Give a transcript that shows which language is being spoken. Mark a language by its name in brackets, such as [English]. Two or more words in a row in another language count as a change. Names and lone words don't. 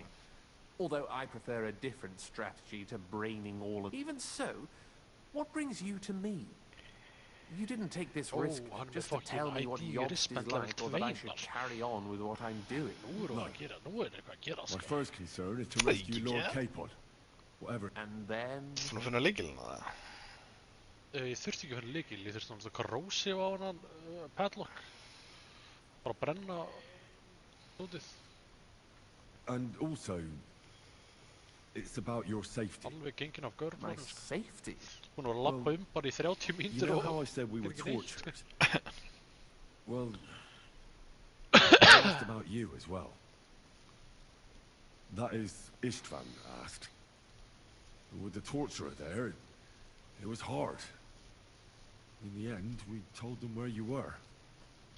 [English] Although I prefer a different strategy to braining all of... Even so, what brings you to me? You didn't take this risk just to tell me what Jobst is like or that I should carry on with what I'm doing. My first concern is to rescue Lord Capon. Whatever. And then... [Icelandic] Þú finna lykilinn á það? Ég þurfti ekki að finna lykil, ég þurfti náttúrulega corrosive á hann padlock. Bara brenna hlutið. [English] And also, it's about your safety. [Icelandic] Alveg gengin af görn. [English] My safety? [Icelandic] Hún var að lappa bara í 30 mínútur. [English] You know how I said we were torturers? Well, I asked about you as well. That is, Istvan asked. With the torturer there, it was hard. In the end, we told them where you were.